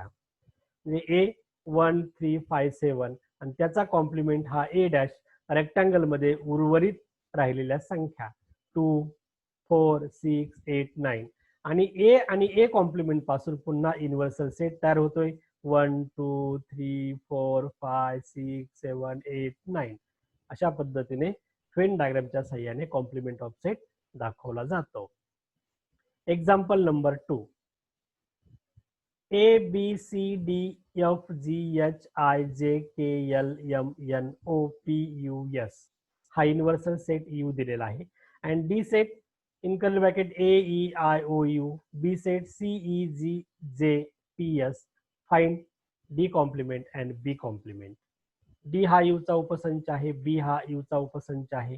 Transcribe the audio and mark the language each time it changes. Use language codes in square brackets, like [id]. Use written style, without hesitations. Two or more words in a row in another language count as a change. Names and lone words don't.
[mr] म्हणजे ए 1 3 5 7 आणि त्याचा कॉम्प्लिमेंट हा [en] A dash [mr] रेक्टँगल मध्ये उर्वरित राहिलेल्या संख्या 2 4 6 8 9 आणि [en] A complement [mr] पासून पुन्हा [en] universal set [mr] तयार होतोय 1 2 3 4 5 6 7 8 9. अशा पद्धतीने व्हेन डायग्रामच्या साहाय्याने [en] complement of set [mr] दाखवला जातो. [en] example number 2. [mr] A B C D F G H I J K L M N O P U S हा [en] universal set U [mr] दिलेला आहे. [en] and D set in curly bracket A E I O U, B set C E G J P S. Find D complement and B complement. [mr] D हा U चा उपसंच आहे, B हा U चा उपसंच आहे.